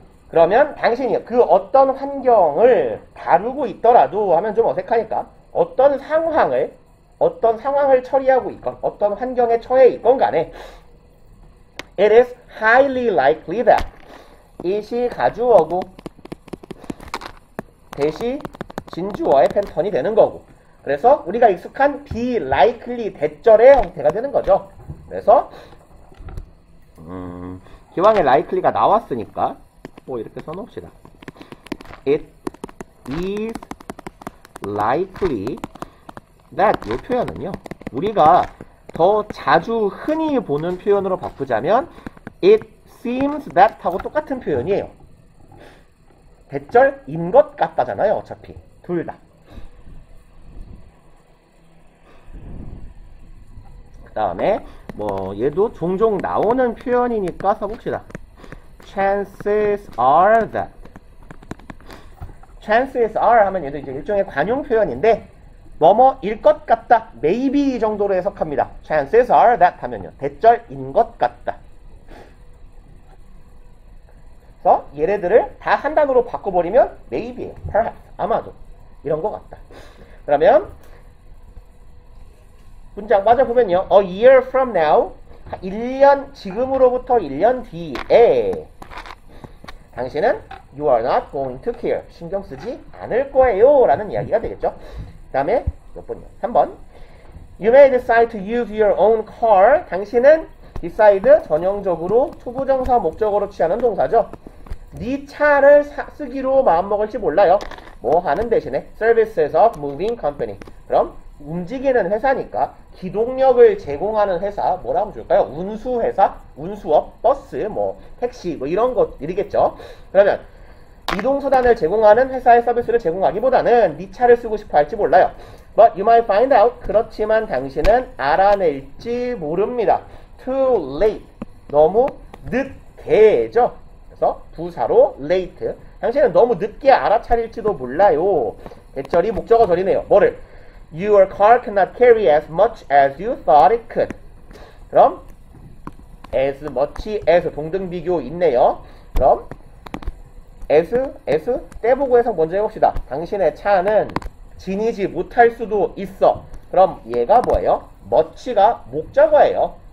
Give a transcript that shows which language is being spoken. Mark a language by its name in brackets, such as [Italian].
[Korean] 그러면 당신이 그 어떤 환경을 다루고 있더라도 하면 좀 어색하니까 어떤 상황을 처리하고 있건 어떤 환경에 처해 있건 간에 [English] it is highly likely that [Korean] it이 가주어고 대시 진주어의 패턴이 되는 거고 그래서 우리가 익숙한 [English] be likely [Korean] 대절의 형태가 되는 거죠. 그래서 기왕에 likely가 나왔으니까 이렇게 써놓읍시다. [English] It is likely that [Korean] 이 표현은요. 우리가 더 자주 흔히 보는 표현으로 바꾸자면 [English] It seems that [Korean] 하고 똑같은 표현이에요. 대절인 것 같다잖아요. 어차피 둘 다. 그 다음에 얘도 종종 나오는 표현이니까 써봅시다. [English] Chances are that. Chances are [Korean] 하면 얘도 이제 일종의 관용 표현인데 뭐뭐일 것 같다. maybe 정도로 해석합니다. [English] Chances are that [Korean] 하면요. 대절인 것 같다. 그래서 얘네들을 다 한 단어로 바꿔버리면 maybe, perhaps, 아마도 이런 것 같다. 그러면 문장 빠져보면요. [English] A year from now [Korean] 1년, 지금으로부터 1년 뒤에 당신은 [English] you are not going to care. [Korean] 신경 쓰지 않을 거예요. 라는 이야기가 되겠죠. 그 다음에 몇 번이요? 3번. [English] You may decide to use your own car. [Korean] 당신은 decide 전형적으로 초부정사 목적어로 취하는 동사죠. 네 차를 쓰기로 마음먹을지 몰라요. 뭐 하는 대신에 [English] services of moving company. [Korean] 그럼 움직이는 회사니까 기동력을 제공하는 회사 뭐라고 줄까요? 운수회사, 운수업, 버스, 뭐 택시 뭐 이런 것들이겠죠. 그러면 이동수단을 제공하는 회사의 서비스를 제공하기보다는 네 차를 쓰고 싶어 할지 몰라요. [English] But you might find out. [Korean] 그렇지만 당신은 알아낼지 모릅니다. [English] Too late. [Korean] 너무 늦게죠. 그래서 부사로 late. 당신은 너무 늦게 알아차릴지도 몰라요. 대절이 목적어 절이네요. 뭐를? [English] Your car cannot carry as much as you thought it could. [Korean] 그럼 as much as 동등 비교 있네요. 그럼 as 떼보고 해석 먼저 해봅시다. 당신의 차는 지니지 못할 수도 있어. 그럼 얘가 뭐예요? much가 목적어예요.